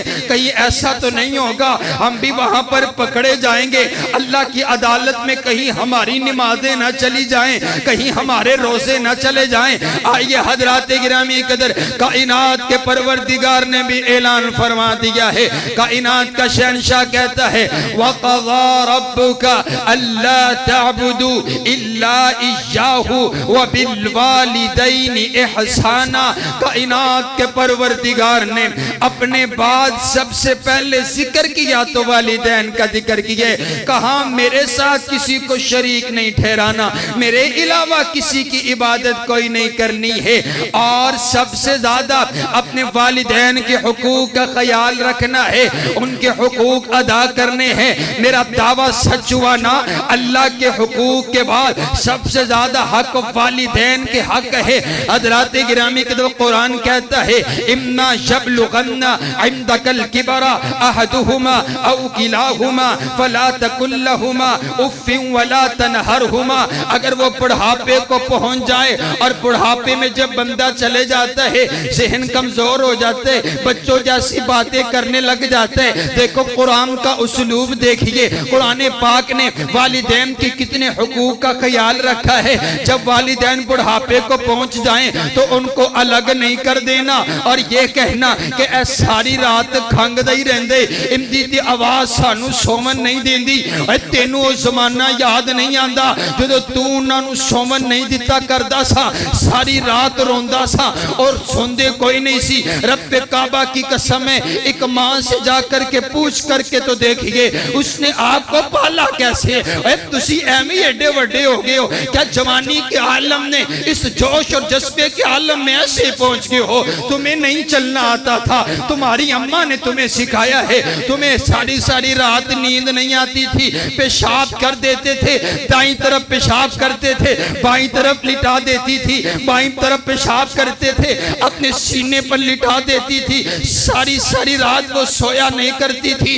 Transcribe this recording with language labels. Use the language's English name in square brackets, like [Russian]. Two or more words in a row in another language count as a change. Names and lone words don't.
[Urdu] کہیں ایسا تو نہیں ہوگا ہم بھی وہاں پر پکڑے جائیں گے اللہ کی عدالت میں, کہیں ہماری نمازیں نہ چلی جائیں, کہیں ہمارے روزے نہ چلے جائیں. آئیے حضرات گرامی قدر, کائنات کے پروردگار نے بھی اعلان فرما دیا ہے. کائنات کا شہنشاہ کہتا ہے [Arabic] وَقَضَى رَبُّكَ أَلَّا تَعْبُدُوا إِلَّا إِيَّاهُ وَبِالْوَالِدَيْنِ إِحْسَانًا. [Urdu] کائنات کے پروردگار نے اپنے بعد سب سے پہلے ذکر کیا تو والدین کا ذکر کیا, کہاں میرے ساتھ کسی کو شریک نہیں ٹھہرانا, میرے علاوہ کسی کی عبادت کوئی نہیں کرنی ہے, اور سب سے زیادہ اپنے والدین کے حقوق کا خیال رکھنا ہے, ان کے حقوق ادا کرنے ہیں. میرا دعویٰ سچ ہوا نا, اللہ کے حقوق کے بعد سب سے زیادہ حق والدین کے حق ہے. حضرات گرامی قدر قرآن کہتا ہے [Arabic] اِمَّا يَبْلُغَنَّ عِنْدَكَ الْكِبَرَ أَحَدُهُمَا أَوْ كِلَاهُمَا فَلَا تَقُل لَّهُمَا أُفٍّ وَلَا تَنْهَرْهُمَا. [Urdu] اگر وہ بڑھاپے کو پہنچ جائے, اور بڑھاپے میں جب بندہ چلے جاتا ہے ذہن کمزور ہو جاتے, بچوں جیسی باتیں کرنے لگ جاتے. دیکھو قرآن کا اسلوب دیکھیے, قرآن پاک نے والدین کی کتنے حقوق کا خیال رکھا ہے. جب والدین بڑھاپے کو پہنچ جائیں تو ان کو الگ نہیں کر دینا اور یہ کہنا کہ [Punjabi] اے ساری رات کھنگ دے رہندے, امدی دی آواز سانو سومن نہیں دیندی, اے تینوں وہ زمانہ یاد نہیں آندا جو تو انہاں نو سومن نہیں دیتا کردا سا, ساری رات روندا سا اور سوندے کوئی نہیں سی. [Urdu] رب کعبہ کی قسم ہے, ایک ماں سے جا کر کے پوچھ کر کے تو دیکھئے اس نے آپ کو پالا کیسے. [Punjabi] اے تسی ایمی ایڈے وڈے ہو گئے ہو, [Urdu] کیا جوانی کے عالم نے اس جوش اور جذبے کے عالم میں ایسے پہنچ گئے ہو؟ تمہیں نہیں چلنا آتا تھا, تمہاری اماں نے تمہیں سکھایا ہے. تمہیں ساری رات نیند نہیں آتی تھی, پیشاب کر دیتے تھے, دائیں طرف پیشاب کرتے تھے, بائیں طرف لٹا دیتی تھی, بائیں طرف پیشاب کرتے تھے, اپنے سینے پر لٹا دیتی تھی, ساری رات وہ سویا نہیں کرتی تھی.